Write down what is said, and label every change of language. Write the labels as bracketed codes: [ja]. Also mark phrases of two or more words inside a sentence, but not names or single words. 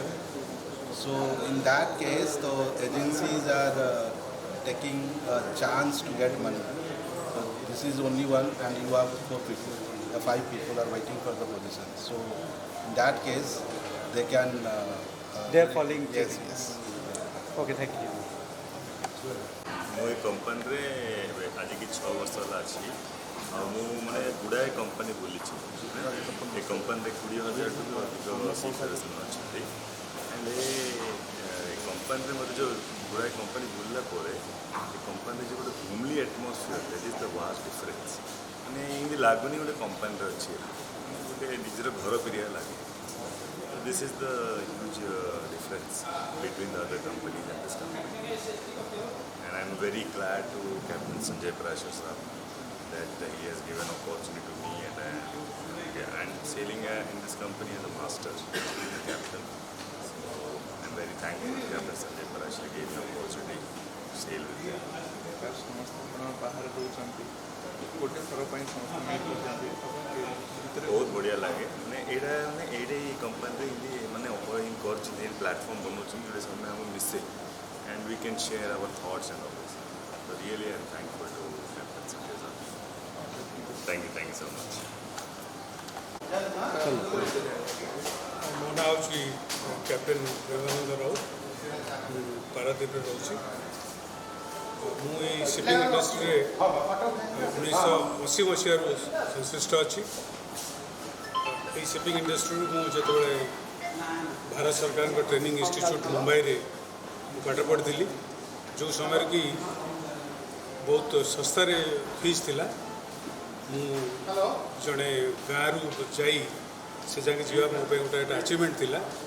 [en] So in that case, the agencies are taking a chance to get money. So this is only one, and you have 4 people, 5 people are waiting for the position. So in that case, they can. They are falling. Yes, yes. Okay, thank you. [or] ମୁଁ ଏ କମ୍ପାନୀରେ ଆଜିକି 6 ବର୍ଷ ହେଲା ଅଛି ଆଉ ମୁଁ ମାନେ ଗୁଡ଼ାଏ କମ୍ପାନୀ ବୁଲିଛି ଏ କମ୍ପାନୀରେ 20,000 ଟୁ ଅଧିକ ସିଫାରିଶ ଅଛନ୍ତି ଆଣ୍ଡ ଏ କମ୍ପାନୀରେ ମୋତେ ଯେଉଁ ଗୁଡ଼ାଏ କମ୍ପାନୀ ବୁଲିଲା ପରେ ଏ କମ୍ପାନୀରେ ଯେଉଁ ଗୋଟେ [en] homely atmosphere that is the vast difference [or] ମାନେ ଏମିତି ଲାଗୁନି ଗୋଟେ କମ୍ପାନୀରେ ଅଛି ଗୋଟେ ନିଜର ଘର ଫେରିଆ ଲାଗେ [en] this is the huge difference between the other companies and this company. And I'm very glad to Captain Sanjay Parashar sir that he has given opportunity to me and sailing in this company as a master, the captain. So I'm very thankful to Captain Sanjay Parashar gave me opportunity to sail with him. [or] ବାହାରେ ରହୁଛନ୍ତି ଗୋଟେ ଥର ପାଇଁ ସମସ୍ତେ ମିଟ୍ କରୁଛନ୍ତି ବହୁତ ବଢ଼ିଆ ଲାଗେ ମାନେ ଏଇଟା ମାନେ ଏଇଟା ଏଇ କମ୍ପାନୀରେ ଏମିତି ମାନେ ଅପରିଂ କରୁଛନ୍ତି ଏଇ ପ୍ଲାଟଫର୍ମ ବନାଉଛନ୍ତି ଯେଉଁଟା ସେମାନେ ଆମକୁ ମିଶେ [en] and we can share our thoughts and all this. So really I'm thankful to Captain Sanjay sir. Thank you so much. [or] ମୋ ନାଁ ହେଉଛି କ୍ୟାପ୍ଟେନ୍ ପ୍ରେମାନନ୍ଦ ରାଉତ ମୁଁ ପାରାଦ୍ୱୀପରେ ରହୁଛି ମୁଁ ଏଇ ସିପିଂ ଇଣ୍ଡଷ୍ଟ୍ରିରେ 1980 ମସିହାରୁ ସଂଶ୍ଳିଷ୍ଟ ଅଛି ଏଇ ସିପିଂ ଇଣ୍ଡଷ୍ଟ୍ରିରୁ ମୁଁ ଯେତେବେଳେ ଭାରତ ସରକାରଙ୍କ [en] training institute [or] ମୁମ୍ବାଇରେ ମୁଁ ପାଠ ପଢ଼ିଥିଲି ଯେଉଁ ସମୟରେ କି ବହୁତ ଶସ୍ତାରେ ଫିସ୍ ଥିଲା ମୁଁ ଜଣେ ଗାଁରୁ ଯାଇ ସେ ଯାକେ ଯିବା ମୋ ପାଇଁ ଗୋଟେ ଆଚିଭମେଣ୍ଟ ଥିଲା